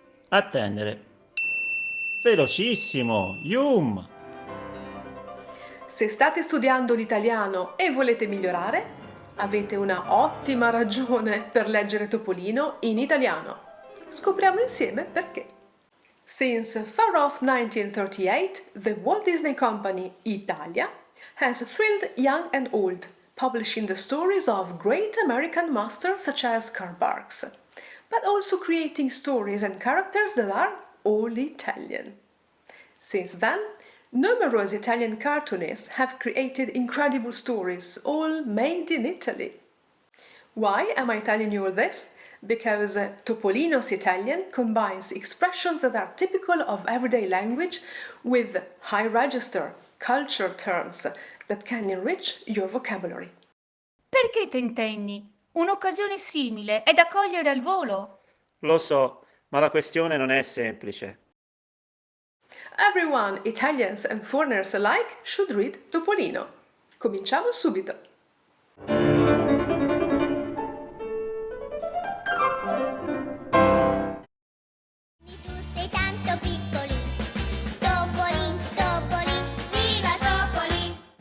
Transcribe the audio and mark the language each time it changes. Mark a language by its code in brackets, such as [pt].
[it] Attendere. Velocissimo! Yum! Se state studiando l'italiano e volete migliorare, avete una ottima ragione per leggere Topolino in italiano. Scopriamo insieme perché. [en] Since far off 1938, the Walt Disney Company Italia has thrilled young and old, publishing the stories of great American masters such as Karl Barks, but also creating stories and characters that are all Italian. Since then, numerous Italian cartoonists have created incredible stories, all made in Italy. Why am I telling you all this? Because Topolino's Italian combines expressions that are typical of everyday language with high register, culture terms that can enrich your vocabulary. [it] Perché tentenni? Un'occasione simile è da cogliere al volo. Lo so, ma la questione non è semplice. [en] Everyone, Italians and foreigners alike, should read Topolino. [it] Cominciamo subito. Tu sei tanto piccolin, Topolin, Topolin, viva Topolin!